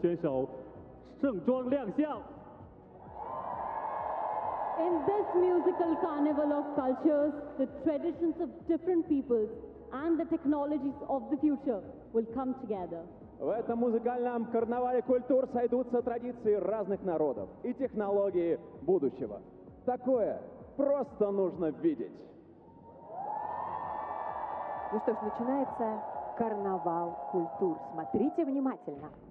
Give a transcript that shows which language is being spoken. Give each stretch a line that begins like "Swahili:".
Chinese: 现在就让我们用最隆重的方式欢迎所有的参赛国选手盛装亮相.
English: In this musical carnival of cultures, the traditions of different peoples and the technologies of the future will come together.
Russian: В этом музыкальном карнавале культур сойдутся традиции разных народов и технологии будущего. Такое просто нужно видеть. Ну что ж, начинается карнавал культур. Смотрите внимательно.